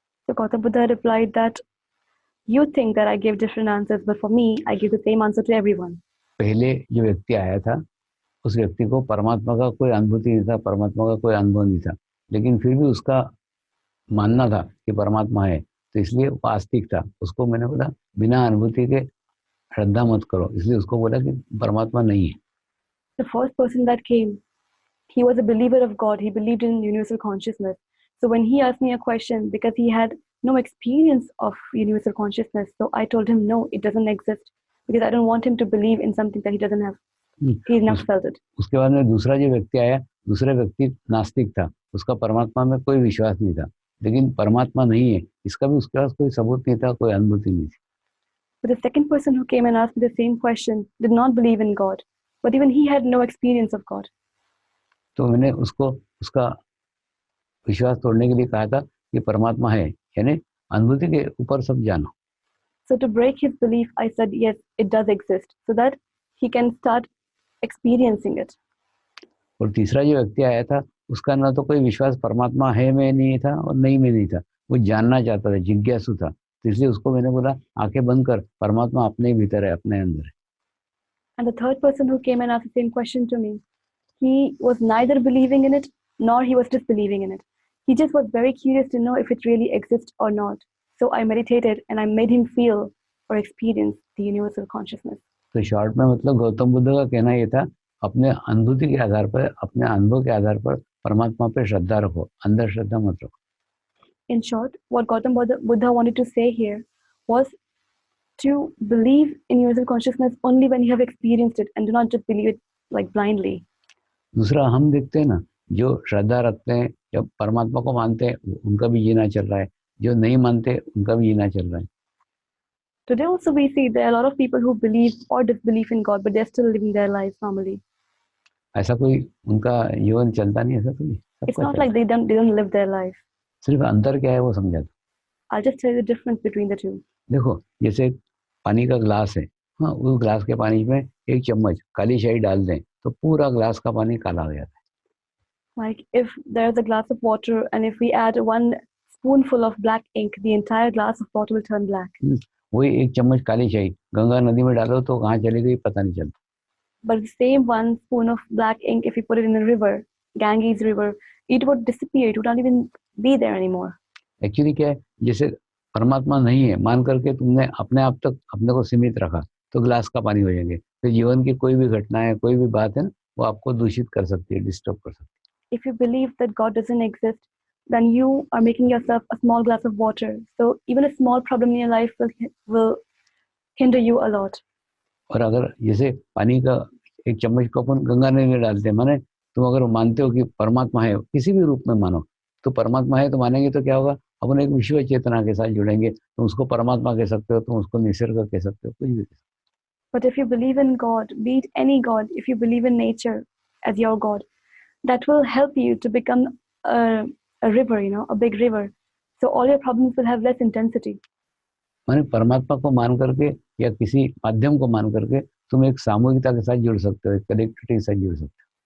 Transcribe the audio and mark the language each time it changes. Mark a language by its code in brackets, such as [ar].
[en] So Gautam Buddha replied that you think that I gave different answers, but for me, I gave the same answer to everyone. [hi] पहले जो व्यक्ति आया था, उस व्यक्ति को परमात्मा का कोई अनुभूति नहीं था, परमात्मा का कोई अनुभव नहीं था, लेकिन फिर भी उसका मानना था कि परमात्मा है, तो इसलिए वो आस्तिक था। उसको मैंने बोला बिना अनुभूति के श्रद्धा मत करो, इसलिए उसको बोला कि परमात्मा नहीं है। [en] The first person that came, he was a believer of God. He believed in universal consciousness. So when he asked me a question, because he had no experience of universal consciousness, so I told him no, it doesn't exist, because I don't want him to believe in something that he doesn't have. He's never felt it. [hi] उसके बाद में दूसरा जो व्यक्ति आया, दूसरा व्यक्ति नास्तिक था, उसका परमात्मा में कोई विश्वास नहीं था, लेकिन परमात्मा नहीं है इसका भी उसके पास कोई सबूत नहीं था, कोई अनुभूति नहीं थी। [en] But the second person who came and asked me the same question did not believe in God, but even he had no experience of God. [hi] तो मैंने उसको उसका विश्वास तोड़ने के लिए कहा था कि परमात्मा है, यानी अनुभूति के ऊपर सब जानो। [en] So to break his belief, I said yes, it does exist, so that he can start experiencing it. [hi] और तीसरा जो व्यक्ति आया था, उसका ना तो कोई विश्वास परमात्मा है में नहीं था और नहीं में नहीं था, वो जानना चाहता था, जिज्ञासु था, तो इसलिए उसको मैंने बोला आंखें बंद कर, परमात्मा अपने भीतर है, अपने अंदर है। [en] And the third person who came and asked the same question to me, he was neither believing in it nor he was disbelieving in it. He just was very curious to know if it really exists or not. So I meditated and I made him feel or experience the universal consciousness. [hi] तो short में मतलब गौतम बुद्ध का कहना ये था, अपने अनुभूति के आधार पर, अपने अनुभव के आधार पर परमात्मा पे श्रद्धा रखो, अंदर श्रद्धा मत रखो। [en] In short, what Gautam Buddha wanted to say here was to believe in universal consciousness only when you have experienced it, and do not just believe it like blindly. [hi] दूसरा, हम देखते हैं ना, जो श्रद्धा रखते हैं, जब परमात्मा को मानते हैं, उनका भी जीना चल रहा है, जो नहीं मानते उनका भी जीना चल रहा है। [en] Today also we see there are a lot of people who believe or disbelieve in God, but they're still living their lives normally. [hi] ऐसा कोई उनका जीवन चलता नहीं, ऐसा कोई [en] It's [hi] सबका [en] not [hi] चलता [en] like they don't live their life. [hi] सिर्फ अंतर क्या है वो समझा दो। [en] I'll just tell you the difference between the two. [hi] देखो, जैसे पानी का ग्लास है, हाँ, उस ग्लास के पानी में एक चम्मच काली शाही डाल दें तो पूरा ग्लास का पानी काला हो जाता [en] Like if there's a glass of water and if we add one spoonful of black ink, the entire glass of water will turn black. [hi] है। वही एक चम्मच काली शाही गंगा नदी में डालो तो कहाँ चली गई पता नहीं चलता। [en] But the same one spoon of black ink, if we put it in a river, Ganges river, it would disappear. It would not even be there anymore. [hi] Actually क्या है, जैसे परमात्मा नहीं है मान करके तुमने अपने आप तक अपने को सीमित रखा तो ग्लास का पानी हो जाएंगे। तो जीवन की कोई भी घटना है, कोई भी बात है ना, वो आपको दूषित कर सकती है, डिस्टर्ब कर सकती है। [en] If you believe that God doesn't exist, then you are making yourself a small glass of water. So even a small problem in your life will hinder you a lot. [hi] और अगर जैसे पानी का एक चम्मच को अपन गंगा नदी में डालते हैं, माने तुम अगर मानते हो कि परमात्मा है, किसी भी रूप में मानो, तो परमात्मा है तो मानेंगे तो क्या होगा, अपन एक विश्व चेतना के साथ जुड़ेंगे। तुम उसको परमात्मा कह सकते हो, तुम उसको निसर्ग कह सकते हो, कुछ भी कह सकते हो। [en] But if you believe in God, be it any God, if you believe in nature as your God, that will help you to become a river, a big river. So all your problems will have less intensity. [hi] माने परमात्मा को मान करके या किसी माध्यम को मान करके तुम एक सामूहिकता के साथ जुड़ सकते हो, एक कलेक्टिविटी के साथ जुड़ सकते हो।